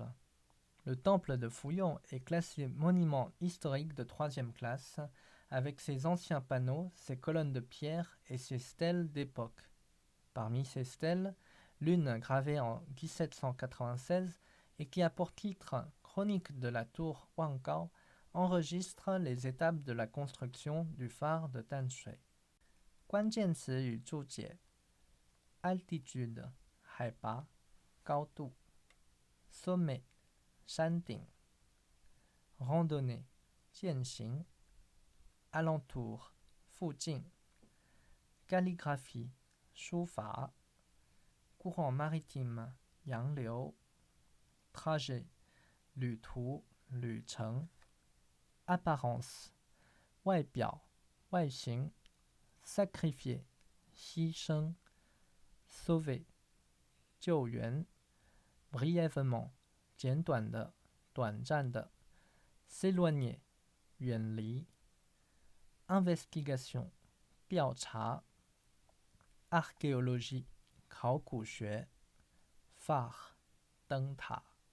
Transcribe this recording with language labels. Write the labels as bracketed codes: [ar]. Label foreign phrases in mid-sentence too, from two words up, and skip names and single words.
[fr] Le temple de Fuyou est classé monument historique de 3e classe, avec ses anciens panneaux, ses colonnes de pierre et ses stèles d'époque. Parmi ces stèles, l'une gravée en 1796 et qui a pour titre « Chronique de la tour Wangao » enregistre les étapes de la construction du phare de Tanshui. [zh] 关键词与注解 altitude 海拔高度 sommet 山顶 randonnée 健行 alentour 附近 calligraphie 书法 courant maritime 洋流 trajet 旅途旅程 apparence 外表外形 sacrifier 牺牲 sauver 救援 brièvement 简短的短暂的 s'éloigner 远离 investigation 调查 archéologie 考古学 phare 灯塔